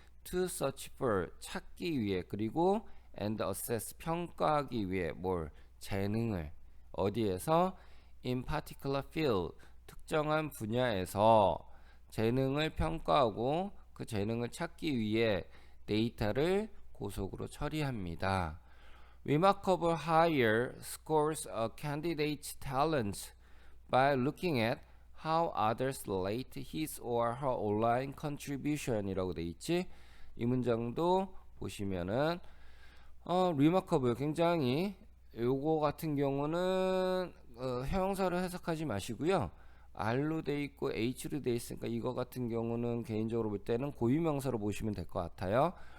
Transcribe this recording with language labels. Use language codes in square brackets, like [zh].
[en] To search for [ko] 찾기 위해 그리고 [en] and assess [ko] 평가하기 위해 뭘? 재능을 어디에서? [en] In particular field [ko] 특정한 분야에서 재능을 평가하고 그 재능을 찾기 위해 데이터를 고속으로 처리합니다. [en] Remarkable hire scores a candidate's talents by looking at how others rate his or her online contribution이라고 [ko] 돼 있지. 이 문장도 보시면은 remarkable 굉장히 요거 같은 경우는 형용사로 해석하지 마시고요. R로 돼 있고 H로 돼 있으니까 이거 같은 경우는 개인적으로 볼 때는 고유명사로 보시면 될 것 같아요.